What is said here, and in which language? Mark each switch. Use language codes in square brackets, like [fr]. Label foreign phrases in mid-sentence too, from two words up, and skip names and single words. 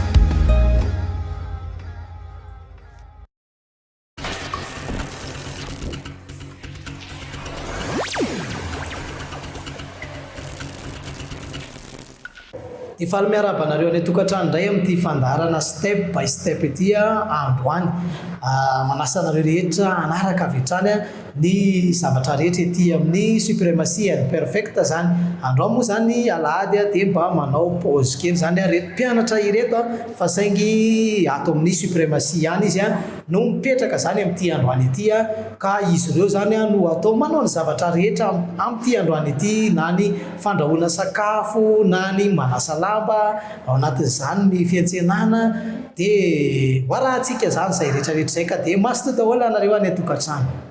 [mg] ty faly miarabanareo any tokantrano ndray amin'ity fandarana [en] step by step [mg] ity andro any manasanareo rehetra anaraka avetrany ny zavatra rehetra ety amin'ny suprématie and perfect zany andro moa zany alahady dia mba manao pause kely zany reto mpianatra ireto fa saingy ato amin'ny suprématie ihany izy no mipetraka zany amin'ity andro any ity ka izy ireo zany no atao manao ny zavatra rehetra amin'ity andro any ity na ny fandrahoana sakafo na ny manasa lamba ao anatin'izany ny fiantsenana dia hoarahantsika zany zay rehetrarehetra zay ka dia maso daholo anareo any atokantrano.